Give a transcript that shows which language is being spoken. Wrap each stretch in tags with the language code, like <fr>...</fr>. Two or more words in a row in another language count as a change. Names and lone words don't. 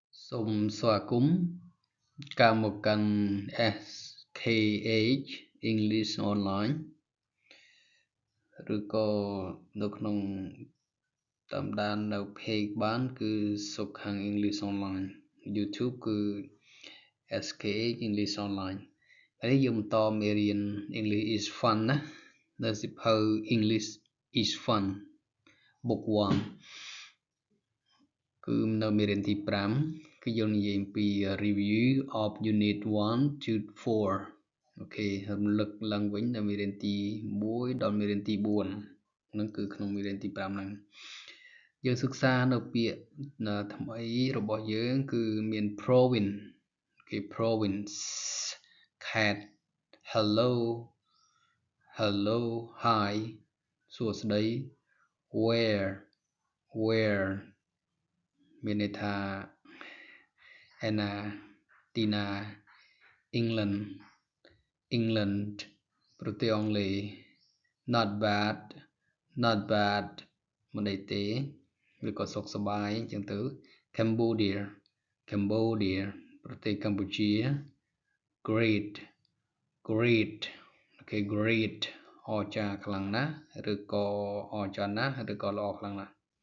<km>សូមស្វាគមន៍កម្មមកកាន់ SKH English Online ឬក៏នៅក្នុងតាមដាននៅ page បានគឺសុខាំង English Online YouTube គឺ SKH English Online ហើយយើងបន្តមេរៀន English is fun ណានៅសៀវភៅ English is fun book 1 គឺនៅមេរៀនទី5គឺយើងនិយាយអំពី</km> <en>review of unit 1 to 4</en> <km>អូខេរំលឹកឡើងវិញនៅមេរៀនទី1ដល់មេរៀនទី4ហ្នឹងគឺក្នុងមេរៀនទី5ហ្នឹងយើងសិក្សានៅពាក្យថ្មីរបស់យើងគឺមាន province គេ</km> <en>province cat hello</en> <km>hi សួស្តី where មានន័យថាឯណាទីណា England ប្រទេសអង់គ្លេស</km> <en>not bad</en> <km>មិនអីទេឬក៏សុខសប្បាយអញ្ចឹងទៅ Cambodia ប្រទេសកម្ពុជា great អូខេ great អស្ចារ្យខ្លាំងណាស់ឬក៏អស្ចារ្យណាស់ឬក៏ល្អខ្លាំងណាស់</km>